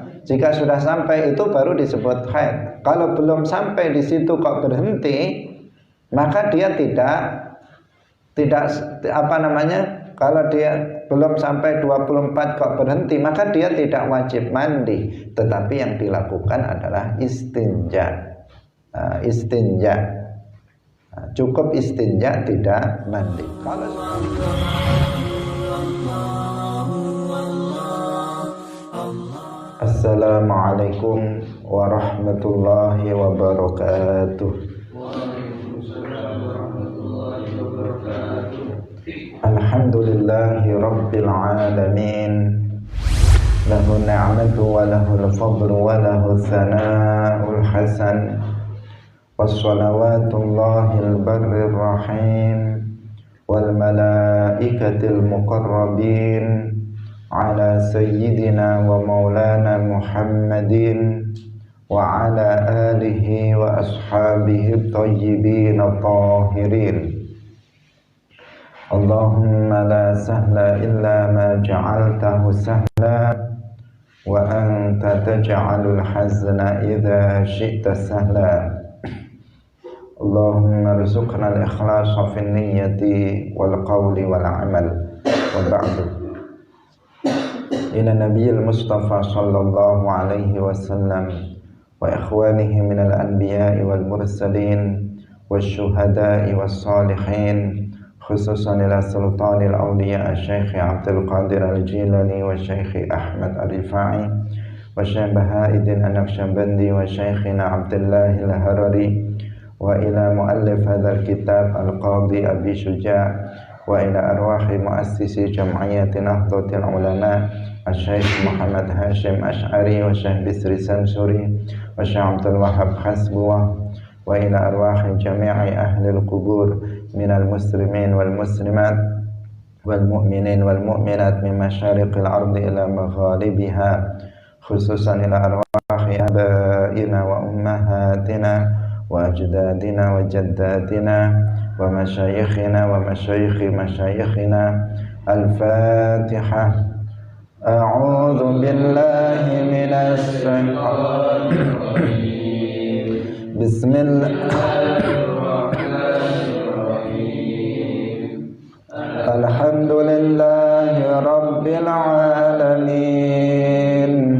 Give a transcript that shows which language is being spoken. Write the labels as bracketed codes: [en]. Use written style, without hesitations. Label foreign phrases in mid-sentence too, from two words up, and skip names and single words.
[id] Jika sudah sampai itu baru disebut haid. Kalau belum sampai di situ kok berhenti, maka dia tidak kalau dia belum sampai 24 kok berhenti, maka dia tidak wajib mandi, tetapi yang dilakukan adalah istinja. Cukup istinja, tidak mandi. [ar] السلام عليكم ورحمة الله وبركاته. الحمد لله رب العالمين. له النعمة وله الفضل وله الثناء الحسن. وصلوات الله البر الرحيم والملائكة المقربين على سيدنا ومولانا محمد وعلى آله وأصحابه طيبين طاهرين. اللهم لا سهل إلا ما جعلته سهلا وأنت تجعل الحزن إذا شئت سهلا. اللهم ارزقنا الإخلاص في النية والقول والعمل. وبعد إلى النبي المصطفى صلى الله عليه وسلم وإخوانه من الأنبياء والمرسلين والشهداء والصالحين خصوصا إلى سلطان الأولياء Syekh Abdul Qadir Al-Jilani و Syekh Ahmad Al-Rifai wa Syekh Bahauddin An-Naqsyabandi wa Syekhina Abdullah Al-Harari wa ila muallif hadzal kitab Al-Qadhi Abi Syuja' wa ila arwahi muassisi jam'iyyati Nahdlatul Ulama Syekh Muhammad Hashim Ash'ari wa Syekh Bisri Samsuri و Syekh Abdul Wahab Hasbuwah وإلى أرواح جميع أهل القبور من المسلمين والمسلمات والمؤمنين والمؤمنات من مشارق الأرض إلى مغاربها خصوصا إلى أرواح آبائنا وأمهاتنا وأجدادنا وجداتنا ومشايخنا ومشايخ مشايخنا. Al-Fatihah. أعوذ بالله من الشيطان الرجيم. بسم الله الرحمن الرحيم. الحمد لله رب العالمين.